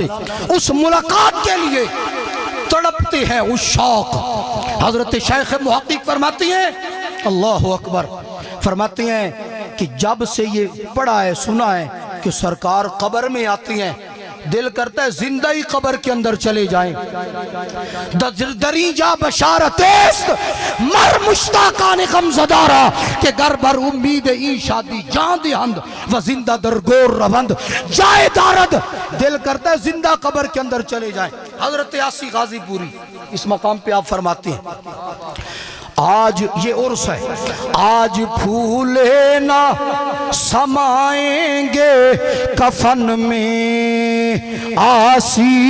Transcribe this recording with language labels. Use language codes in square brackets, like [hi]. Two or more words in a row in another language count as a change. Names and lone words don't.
[ur] اس ملاقات کے لیے تڑپتے ہیں اس شوق. حضرت شیخ محقق فرماتی ہیں [ar] اللہ اکبر [ur] فرماتے ہیں کہ جب سے یہ پڑھا ہے سنا ہے کہ سرکار قبر میں آتی ہیں دل کرتا ہے زندہ ہی قبر کے اندر چلے جائیں. [fa] دری جا بشارت است مر مشتاقان غم زدارا کہ گر بر امید این شادی جان دہند و زندہ درگور روند جائے دارد. [ur] دل کرتا ہے زندہ قبر کے اندر چلے جائیں. حضرت یاسی غازی پوری اس مقام پہ آپ فرماتے ہیں آج یہ عرس ہے. آج پھولے نہ سمائیں گے کفن میں آسی.